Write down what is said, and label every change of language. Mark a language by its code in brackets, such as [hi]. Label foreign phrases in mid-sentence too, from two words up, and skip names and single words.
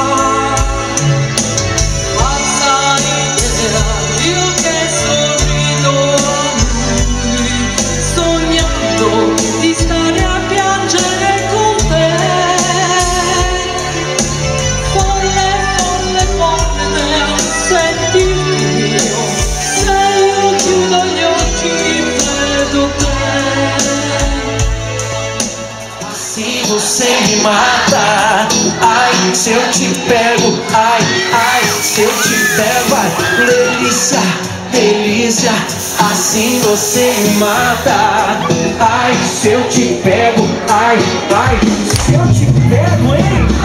[it] Pazza l'idea, io che sorrido a lui, sognando di stare a piangere con te. Folle idea, sentirti mio, se io chiudo gli occhi vedo te. [pt] Se você me mata, ai, se eu te pego, ai, ai, se eu te pego, ai, delícia, delícia, assim você me mata, ai, se eu te pego, ai, ai, se eu te pego, hein?